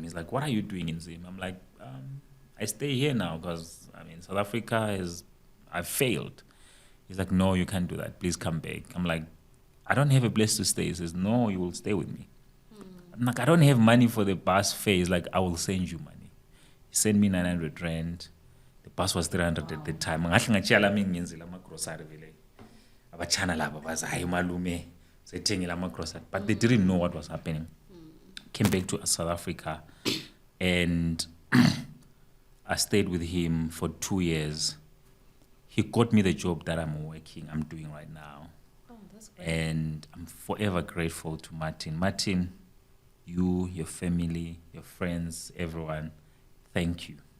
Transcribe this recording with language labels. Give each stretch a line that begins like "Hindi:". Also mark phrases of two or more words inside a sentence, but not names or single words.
English: He's like, "What are you doing in Zim?" I'm like, "I stay here now because South Africa I failed." He's like, "No, you can't do that. Please come back." I'm like, "I don't have a place to stay." He says, "No, you will stay with me." I'm like, "I don't have money for the bus fare." He's like, "I will send you money." He sent me 900 rand. The bus was 300 at the time.
North Ndebele: Ngahlangachiyala ngiyenzile ama-grocery vele. Abachana laba baza hayi malume sethengile ama-grocery.
English: But they didn't know what was happening. Came back to South Africa and I stayed with him for 2 years. He got me the job that I'm doing right now. That's great. And I'm forever grateful to Martin. Martin, you, your family, your friends, everyone, thank you.